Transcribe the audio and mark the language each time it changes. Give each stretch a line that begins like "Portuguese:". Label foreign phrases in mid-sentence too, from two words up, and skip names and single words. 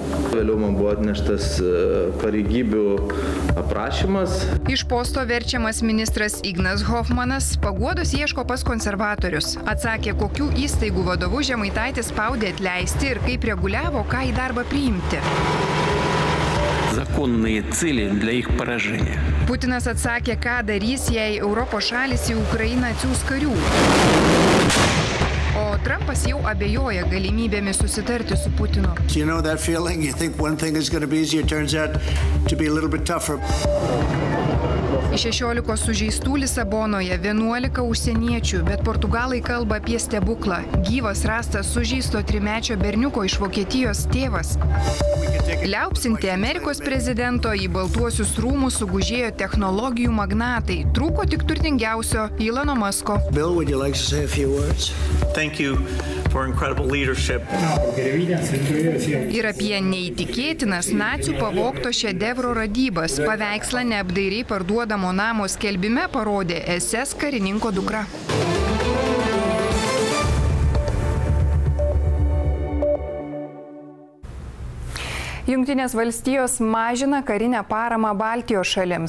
Lithuanian: Vėliau man buvo atneštas pareigybių aprašymas. Iš posto verčiamas ministras Ignas Hofmanas paguodos ieško pas konservatorius. Atsakė, kokių įstaigų vadovų Žemaitaitis spaudė atleisti ir kaip reguliavo, ką į darbą priimti.
Russian: Законные цели для их поражения.
Lithuanian: Putinas atsakė, ką darys, jei Europos šalis į Ukrainą atsiųs karių. O Trumpas jau abejoja galimybėmis susitarti su Putinu.
English: You know that feeling? You think one thing is going to be easier, turns out to be a little bit tougher.
Lithuanian: Iš 16 sužeistų Lisabonoje 11 užsieniečių, bet portugalai kalba apie stebuklą. Gyvas rastas sužeisto 3-mečio berniuko iš Vokietijos tėvas. Liaupsinti Amerikos prezidento į Baltuosius rūmus sugužėjo technologijų magnatai. Trūko tik turtingiausio Elono Musko.
English: Bill, would you like to say a few words? Thank you for incredible leadership.
Lithuanian: Ir apie neįtikėtinas nacių pavogto šedevro radybas. Paveikslą neapdairiai parduodamo namo skelbime parodė SS karininko dukra. Jungtinės valstijos mažina karinę paramą Baltijos šalims.